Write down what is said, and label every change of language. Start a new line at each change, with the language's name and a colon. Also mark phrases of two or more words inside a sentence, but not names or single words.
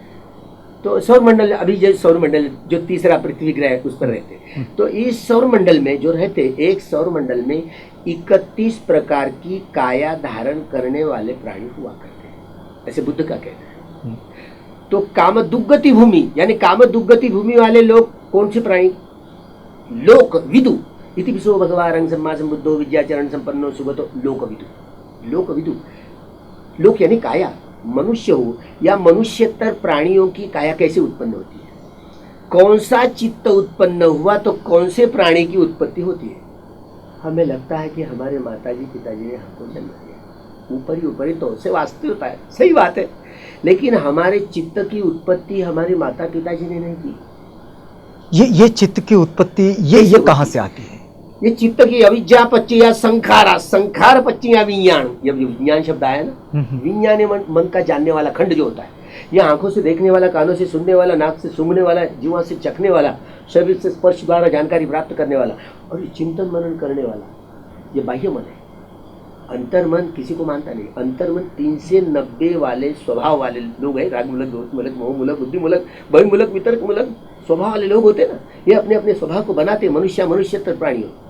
Hindi: तो सौरमंडल, अभी जो सौरमंडल जो तीसरा पृथ्वी ग्रह है उस पर रहते हैं, तो इस सौरमंडल में जो रहते, एक सौरमंडल में 31 प्रकार की काया धारण करने वाले प्राणी हुआ करते हैं, ऐसे बुद्ध का कहना है। तो काम दुगति भूमि यानी काम दुगति भूमि वाले लोग कौन से प्राणी?
Pali: लोक विदु इति विश्व भगवान सम्मा संबुद्धो विद्याचरण संपन्नो सुगतो लोक विदु। लोक विदु,
Hindi: लोक यानी काया, मनुष्य हो या मनुष्यतर प्राणियों की काया कैसे उत्पन्न होती है, कौन सा चित्त उत्पन्न हुआ तो कौन से प्राणी की उत्पत्ति होती है। हमें लगता है कि हमारे माताजी पिताजी ने हमको जन्म दिया, ऊपर ही तो से वास्तव होता है, सही बात है, लेकिन हमारे चित्त की उत्पत्ति हमारे माता पिताजी ने नहीं की। ये चित्त की उत्पत्ति ये कहाँ से आती है? ये चित्त की
Pali: अविद्या पच्चया संखारा, संखार पच्चया विज्ञान।
Hindi: जब विज्ञान शब्द आया ना, विज्ञान मन का जानने वाला खंड जो होता है, ये आंखों से देखने वाला, कानों से सुनने वाला, नाक से सूंघने वाला, जीवा से चखने वाला, शरीर से स्पर्श द्वारा जानकारी प्राप्त करने वाला, और ये चिंतन मनन करने वाला, ये बाह्य मन है। अंतर्मन किसी को मानता नहीं। अंतर्मन 390 वाले स्वभाव वाले लोग हैं, राग मूलक, दोष मूलक, मोह मूलक, बुद्धि मूलक, भय मूलक, वितर्क मूलक स्वभाव वाले लोग होते ना, ये अपने अपने स्वभाव को बनाते मनुष्यतर प्राणियों।